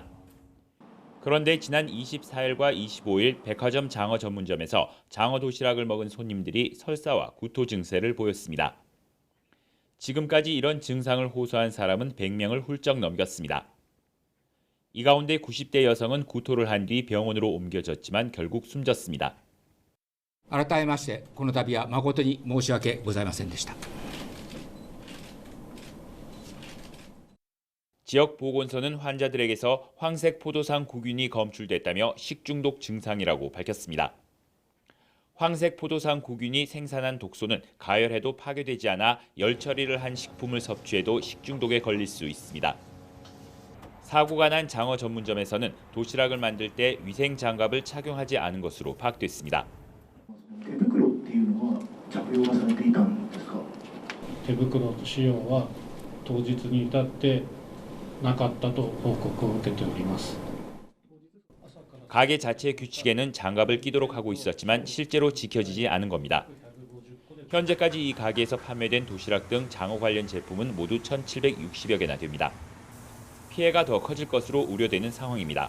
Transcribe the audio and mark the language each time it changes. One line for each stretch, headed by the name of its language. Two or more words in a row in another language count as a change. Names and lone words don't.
Korean: 그런데 지난 24일과 25일 백화점 장어 전문점에서 장어 도시락을 먹은 손님들이 설사와 구토 증세를 보였습니다. 지금까지 이런 증상을 호소한 사람은 100명을 훌쩍 넘겼습니다. 이 가운데 90대 여성은 구토를 한 뒤 병원으로 옮겨졌지만 결국 숨졌습니다.
Japanese: 改めましてこの度は誠に申し訳ございませんでした。
Korean: 지역 보건소는 환자들에게서 황색 포도상 구균이 검출됐다며 식중독 증상이라고 밝혔습니다. 황색 포도상 구균이 생산한 독소는 가열해도 파괴되지 않아 열 처리를 한 식품을 섭취해도 식중독에 걸릴 수 있습니다. 사고가 난 장어 전문점에서는 도시락을 만들 때 위생 장갑을 착용하지 않은 것으로 파악됐습니다.
Japanese: 手袋っていうのは着用はされていたんですか？手袋使用は当日に至ってなかったと報告を受けております。
Korean: 가게 자체 규칙에는 장갑을 끼도록 하고 있었지만 실제로 지켜지지 않은 겁니다. 현재까지 이 가게에서 판매된 도시락 등 장어 관련 제품은 모두 1,760여 개나 됩니다. 피해가 더 커질 것으로 우려되는 상황입니다.